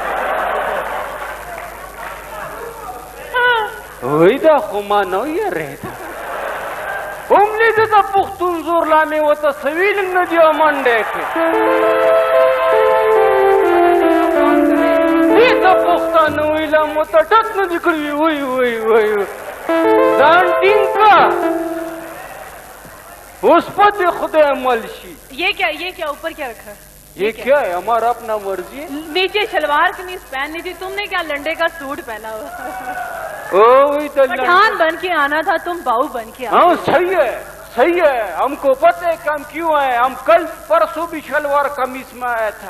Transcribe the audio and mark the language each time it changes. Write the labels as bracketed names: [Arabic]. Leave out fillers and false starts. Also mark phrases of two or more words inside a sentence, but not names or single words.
[Pashto] وایي دا خو ما نه یېرېده هم دې د پښتون زور لا مې ورته څه ویل نه دي منډی کړې د پښتانه ویله مو ته ټک نه دي کړي وای وای وای ځان ټینګ کړه اوس په دې خدای عمل شي [Urdu] یہ کیا اوپر کیا رکھا یہ کیا ہے ہمارا اپنا مرضی ہے نیچے شلوار قمیض پہننی تھی تم نے کیا لنڈے کا سوٹ پہنا ہوا پٹھان بن کے آنا تھا تم باؤ بن کے ہاں صحیح ہے ہم کو پتہ ہے کہ ہم کیوں آئے ہم کل پرسوں بھی شلوار قمیض میں آیا تھا